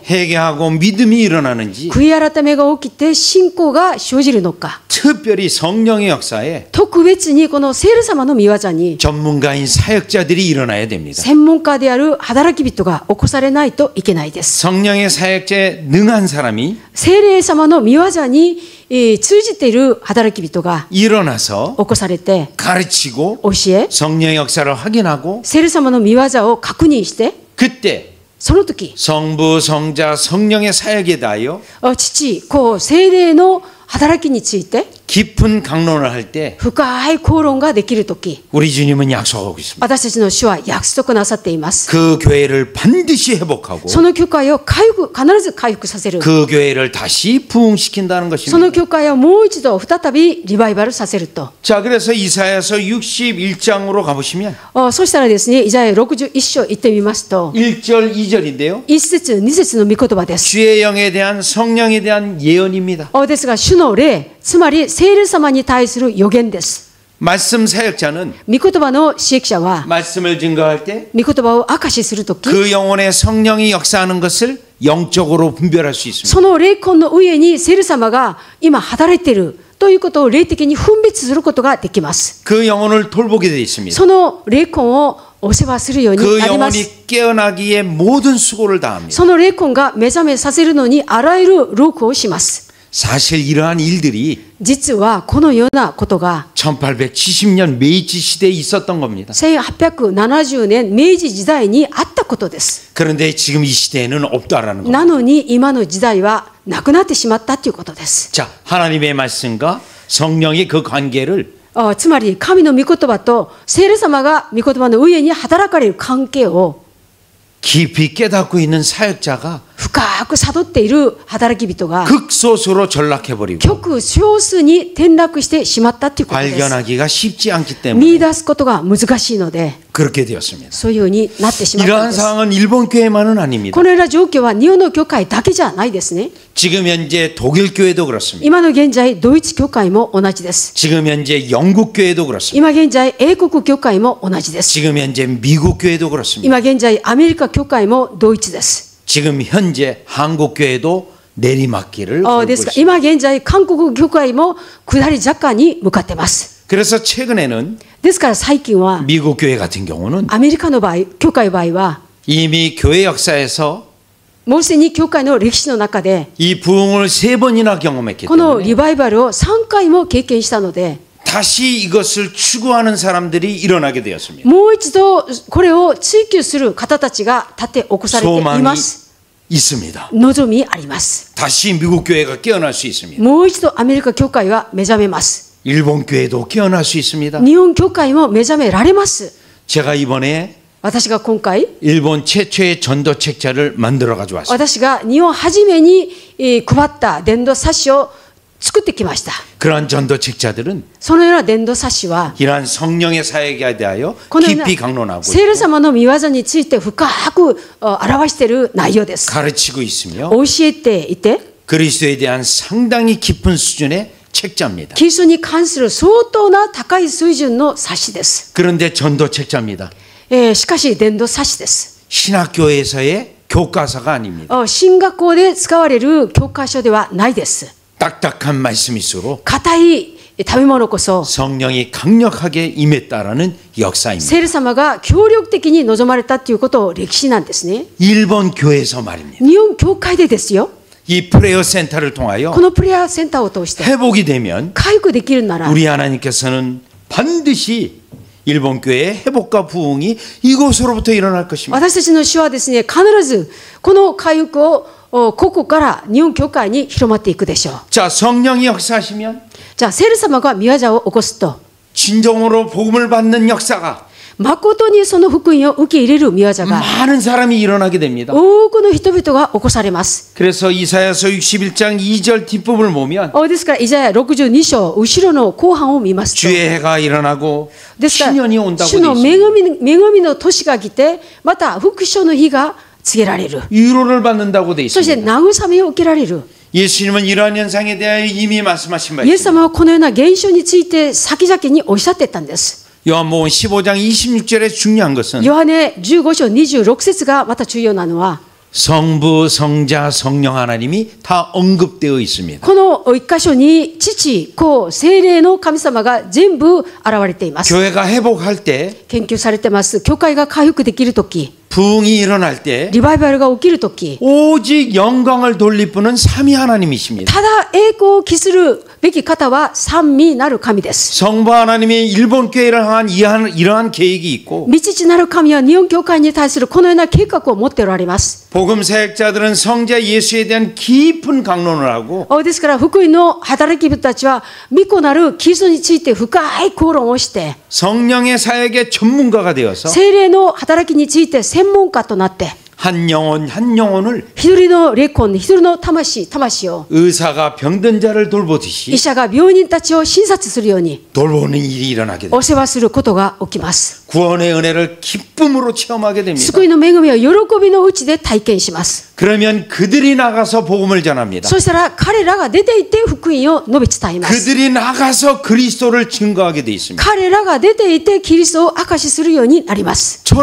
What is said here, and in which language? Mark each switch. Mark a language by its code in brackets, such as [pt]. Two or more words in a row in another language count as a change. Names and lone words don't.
[ko] 회개하고 믿음이 일어나는지 [ja] 悔い改めが起きて信仰が生じるのか、 [ko] 특별히 성령의 역사에 [ja] 特別にこの聖霊様の御業に [ko] 전문가인 사역자들이 일어나야 됩니다. [ja] 専門家である働き人が起こされないといけないです。 [ko] 성령의 사역자에 능한 사람이 [ja] 聖霊様の御業に通じている働き人が [ko] 일어나서 [ja] 起こされて [ko] 가르치고 [ja] 教え、 [ko] 성령의 역사를 확인하고 [ja] 聖霊様の御業を確認して、 [ko] 그때 [ja] その時 [ko] 성부, 성자, 성령의 사역에 대하여 [ja] 父、子、聖霊の働きについて [ko] 깊은 강론을 할 때 [ja] 深い口論ができる時、 [ko] 우리 주님은 약속하고 있습니다. [ja] 私たちの主は約束なさっています。 [ko] 그 교회를 반드시 회복하고 [ja] その教会を必ず回復させる。 [ko] 그 교회를 다시 부흥시킨다는 [ja] その [ko] 것입니다. [ja] 教会をもう一度再びリバイバルさせると。 [ko] 자, 그래서 이사야서 61장으로 가보시면 [ja] そしたらですね、イザヤ61章行ってみますと、 [ko] 1절, 2절인데요. [ja] 1 節2節の御言葉です。 [ko] 주의 영에 대한 성령에 대한 예언입니다. [ja] ですが主の霊、つまり聖霊様に対する予言です。 [ko] 말씀 사역자는 [ja] 御言葉の使役者は [ko] 말씀을 증거할 때 [ja] 御言葉を証しするとき、 [ko] 그 영혼에 성령이 역사하는 것을 영적으로 분별할 수 있습니다. [ja] その霊魂の上に聖霊様が今働いているということを霊的に分別することができます。 [ko] 그 영혼을 돌보게 되어 있습니다. [ja] その霊魂をお世話するように [ko] 그 [ja] なります。 [ko] 영혼이 깨어나기에 모든 수고를 다합니다. [ja] その霊魂が目覚めさせるのにあらゆる労苦をします。 [ko] 사실 이러한 일들이 [ja] 実はこのようなことが [ko] 1870년 메이지 시대에 있었던 겁니다. [ja] 1870 年明治時代にあったことです。 [ko] 그런데 지금 이 시대에는 없다라는 겁니다. [ja] なのに今の時代はなくなってしまったということです。 [ko] 자, 하나님의 말씀과 성령의 그 관계를 [ja] つまり神の御言葉と聖霊様が御言葉の上に働かれる関係を [ko] 깊이 깨닫고 있는 사역자가 [ja] 深く悟っている働き人が [ko] 극소수로 전락해버리고 [ja] 極少数に転落してしまったということです。 [ko] 발견하기가 쉽지 않기 [ja] 見 [ko] 때문에 [ja] 出すことが難しいので [ko] 그렇게 되었습니다. [ja] そういうふうになってしまったん [ko] 이러한 [ja] です。 [ko] 상황은 일본 교회만은 아닙니다. [ja] このような状況は日本の教会だけじゃないですね。 [ko] 지금 현재 독일 교회도 그렇습니다. [ja] 今の現在ドイツ教会も同じです。 [ko] 지금 현재 영국 교회도 그렇습니다. [ja] 今現在英国教会も同じです。 [ko] 지금 현재 미국 교회도 그렇습니다. [ja] 今現在アメリカ教会も同一です。 [ko] 지금 현재 한국 교회도 내리막길을 [ja] で [ko] 걸고 [ja] すから [ko] 있습니다. [ja] 今現在韓国教会も下り坂に向かってます。 [ko] 그래서 최근에는 [ja] ですから最近は [ko] 미국 교회 같은 경우는 [ja] アメリカの場合、教会の場合は [ko] 이미 교회 역사에서 [ja] もうすでに教会の歴史の中で [ko] 이 부흥을 3번이나 경험했기 [ja] この [ko] 때문에 [ja] リバイバルを3回も経験したので [ko] 다시 이것을 추구하는 사람들이 일어나게 되었습니다. [ja] もう一度これを追求する方たちが立て起こされてい [ko] 소망이 [ja] ます。 [ko] 있습니다. [ja] 望みあります。 [ko] 다시 미국 교회가 깨어날 수 있습니다. [ja] もう一度アメリカ教会は目覚めます。 [ko] 일본 교회도 깨어날 수 있습니다. [ja] 日本教会も目覚められます。 [ko] 제가 이번에 [ja] 私が今回 [ko] 일본 최초의 전도 책자를 만들어 가지고 왔습니다. [ja] 私が日本初めに配った伝道冊子を作ってきました。 [ko] 그러한 전도 책자들은 [ja] そのような伝道冊子は [ko] 이러한 성령의 사역에 대하여 [ja] このような [ko] 깊이 강론하고 [ja] 聖霊 [ko] 있고 [ja] 様の御業について深く表している内容です。 [ko] 가르치고 있으며 [ja] 教えていて [ko] 그리스도에 대한 상당히 깊은 수준의 책자입니다. [ja] キリストに関する相当な高い水準の冊子です。 [ko] 그런데 전도 책자입니다. [ja] しかし伝道冊子です。 [ko] 신학교에서의 교과서가 아닙니다. [ja] 進学校で使われる教科書ではないです。 [ko] 딱딱한 말씀일수록 [ja] 硬い食べ物こそ [ko] 성령이 강력하게 임했다라는 역사입니다. [ja] 聖霊様が協力的に望まれたということを歴史なんですね。 [ko] 일본 교회에서 말입니다. [ja] 日本教会でですよ。 [ko] 이 프레어 센터를 통하여 [ja] このプレアセンターを通して [ko] 회복이 되면 [ja] 回復できるなら [ko] 우리 하나님께서는 반드시 일본 교회의 회복과 부흥이 이곳으로부터 일어날 것입니다. [ja] 私たちの主はですね、必ずこの回復をここから日本教会に広まっていくでしょう。 [ko] 자, 성령이 역사하시면 [ja] じゃあ聖霊様が御業を起こすと [ko] 진정으로 복음을 받는 역사가 [ja] 誠にその福音を受け入れる御業が [ko] 많은 사람이 일어나게 됩니다. [ja] 多くの人々が起こされます。 [ko] 그래서 이사야서 61장 2절 뒷부분을 보면 [ja] ですからイザヤ62章後ろの後半を見ますと [ko] 주의 해가 일어나고 [ja] ですから [ko] 신년이 온다고 [ja] 主の [ko] 되어 [ja] 恵 [ko] 있습니다. [ja] みの年が来てまた復唱の日が告げられる。 [ko] 위로를 받는다고 되어 [ja] そして [ko] 있습니다. [ja] 慰めを受けられる。 [ko] 예수님은 이러한 현상에 대하여 이미 말씀하신 바 [ja] イエス [ko] 있습니다. [ja] 様はこのような現象について先々におっしゃってたんです。 [ko] 요한복음 15장 26절에 중요한 것은 [ja] ヨハネ15章26節がまた重要なのは [ko] 성부, 성자, 성령 하나님이 다 언급되어 있습니다. [ja] この一箇所に父、子、聖霊の神様が全部現れています。 [ko] 교회가 회복할 때 [ja] 研究されてます。教会が回復できるとき、 [ko] 부흥이 일어날 때 [ja] リバイバルが起きるとき、 [ko] 오직 영광을 돌릴 분은 삼위 하나님이십니다. [ja] ただ栄光を期するべき方は三位なる神です。 [ko] 성부 하나님이 일본 교회를 향한 이러한 계획이 있고 [ja] 御父なる神は日本教会に対するこのような計画を持っておられます。 [ko] 복음 사역자들은 성자 예수에 대한 깊은 강론을 하고 [ja] ですから福音の働き人たちは御子なるキリストについて深い討論をして [ko] 성령의 사역의 전문가가 되어서 [ja] 聖霊の働きについて専門家となって [ko] 한 영혼을 [ja] 一人の霊魂、一人の魂を [ko] 의사가 병든 자를 돌보듯이 [ja] 医者が病人たちを診察するように [ko] 돌보는 일이 일어나게 됩니다. [ja] お世話することが起きます。 [ko] 구원의 은혜를 기쁨으로 체험하게 됩니다. [ja] 救いの恵みを喜びのうちで体験します。 [ko] 그러면 그들이 나가서 복음을 전합니다. [ja] そしたら彼らが出て行って福音を述べ伝えます。 [ko] 그들이 나가서 그리스도를 증거하게 돼 있습니다. [ja] 彼らが出て行ってキリストを証しするようになります。